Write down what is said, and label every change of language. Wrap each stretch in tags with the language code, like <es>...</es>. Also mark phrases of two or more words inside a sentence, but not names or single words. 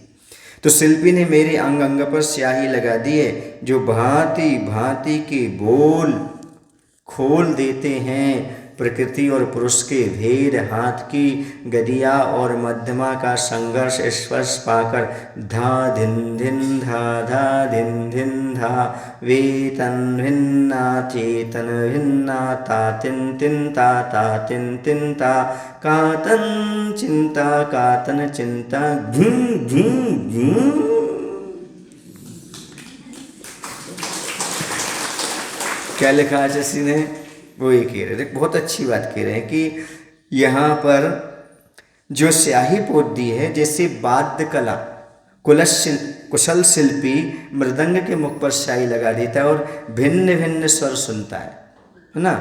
<hi>तो शिल्पी ने मेरे अंग अंग पर स्याही लगा दी है, जो भांति भांति के बोल खोल देते हैं। प्रकृति और पुरुष के भेद, हाथ की गदिया और मध्यमा का संघर्ष स्पर्श पाकर धा धिन धिन धा धा धिन धिन धा, वे तन भिन्ना चेतन भिन्ना, ता तिन तिन ता तिन तिन ता, का तन चिंता का तन चिंता, घूम घूम घूम। क्या लिखा है जैसी ने? वो ये कह रहे थे, बहुत अच्छी बात कह रहे हैं कि यहाँ पर जो स्याही पोत दी है, जैसे वाद्य कला कुशल शिल्पी मृदंग के मुख पर स्याही लगा देता है और भिन्न भिन्न स्वर सुनता है ना।</hi>